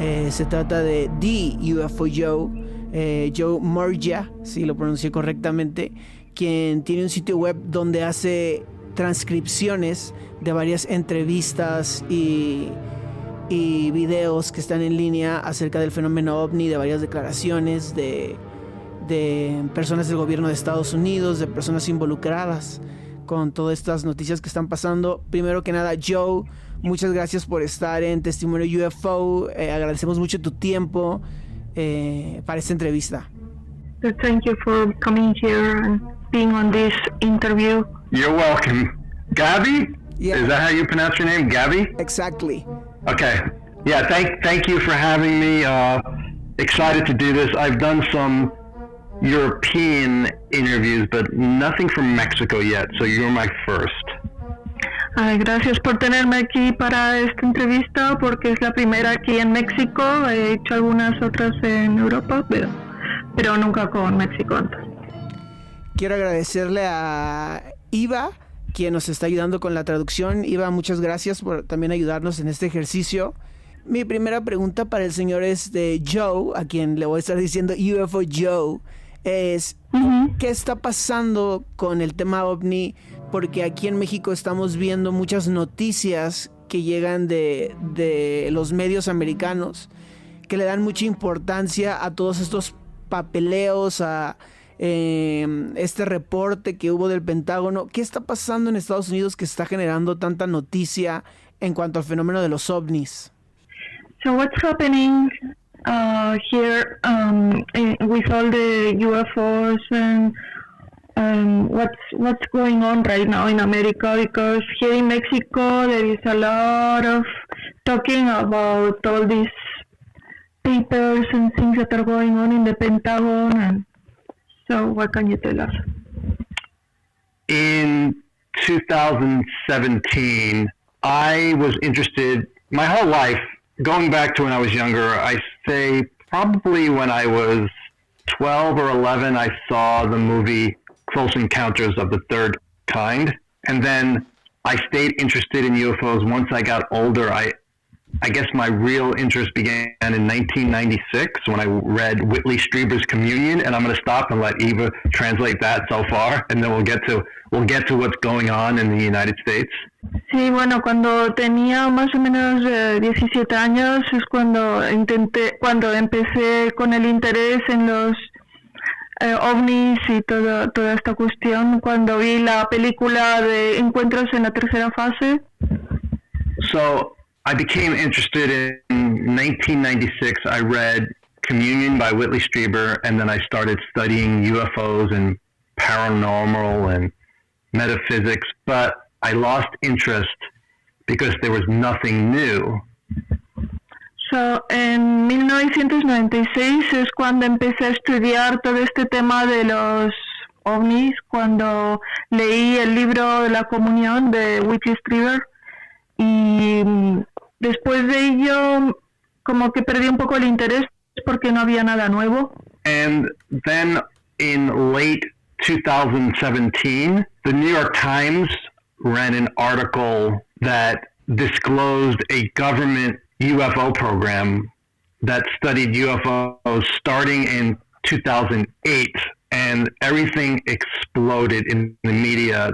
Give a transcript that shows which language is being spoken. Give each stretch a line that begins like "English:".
Spanish: Se trata de The UFO Joe, Joe Murgia, si lo pronuncié correctamente, quien tiene un sitio web donde hace transcripciones de varias entrevistas y videos que están en línea acerca del fenómeno OVNI, de varias declaraciones de personas del gobierno de Estados Unidos, de personas involucradas con todas estas noticias que están pasando. Primero que nada, Joe, muchas gracias por estar en Testimonio UFO. Agradecemos mucho tu tiempo para esta entrevista.
English: Thank you for coming here and being on this interview. You're welcome. Gabby? Yeah. Is that how you pronounce your name? Gabby? Exactly. Okay. Yeah, thank you for having me. Excited to do this. I've done some European interviews, but nothing from Mexico yet, so you're my first.
Spanish: Gracias por tenerme aquí para esta entrevista, porque es la primera aquí en México. He hecho algunas otras en Europa, pero nunca con México antes. Quiero agradecerle a Iva, quien nos está ayudando con la traducción. Iva, muchas gracias por también ayudarnos en este ejercicio. Mi primera pregunta para el señor es de Joe, a quien le voy a estar diciendo UFO Joe, es ¿qué está pasando con el tema OVNI? Porque aquí en México estamos viendo muchas noticias que llegan de los medios americanos que le dan mucha importancia a todos estos papeleos, a este reporte que hubo del Pentágono. ¿Qué está pasando en Estados Unidos que está generando tanta noticia en cuanto al fenómeno de los ovnis?
English: So what's happening here with all the UFOs and what's going on right now in America? Because here in Mexico there is a lot of talking about all these papers and things that are going on in the Pentagon. And so what can you tell us? In 2017, I was interested my whole life, going back to when I was younger. I say probably when I was 12 or 11, I saw the movie Close Encounters of the Third Kind. And then I stayed interested in UFOs. Once I got older, I guess my real interest began in 1996 when I read Whitley Strieber's Communion, and I'm going to stop and let Eva translate that so far, and then we'll get to what's going on in the United States.
Spanish: Sí, bueno, cuando tenía más o menos 17 años es cuando empecé con el interés en los ovnis y toda esta cuestión, cuando vi la película de Encuentros en la Tercera Fase.
English: So I became interested in 1996. I read Communion by Whitley Strieber, and then I started studying UFOs and paranormal and metaphysics, but I lost interest because there was nothing new.
Spanish: So, en 1996 es cuando empecé a estudiar todo este tema de los ovnis, cuando leí el libro de la comunión de Whitley Strieber, y después de ello como que perdí un poco el interés porque no había nada nuevo.
English: And then in late 2017, the New York Times ran an article that disclosed a government UFO program that studied UFOs starting in 2008, and everything exploded in the media.